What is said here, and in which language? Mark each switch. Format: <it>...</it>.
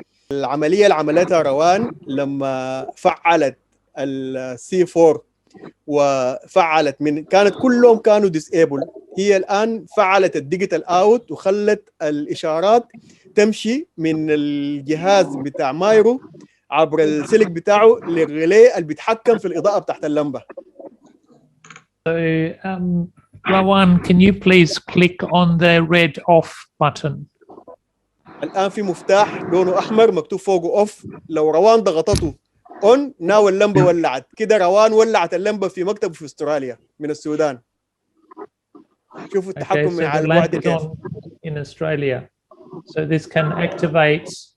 <ar>العملية اللي عملتها روان لما فعلت السي 4 وفعلت كانت كلهم كانوا ديسيبل، هي الآن فعلت الديجيتال اوت وخلت الإشارات تمشي من الجهاز بتاع مايرو عبر السلك بتاعه للريلي اللي بيتحكم في الإضاءة بتاعت اللمبة.</ar> <en>So Rawan, can you please click on the red off button?</en> <ar>الآن في مفتاح لونه أحمر مكتوب فوقه اوف، لو روان ضغطته</ar> <en>on now</en> <ar>اللمبة ولعت كده. روان ولعت اللمبة في مكتبه في استراليا من السودان. شوفوا التحكم من على البعد كيف.</ar> <en>In Australia. So this can activate.</en>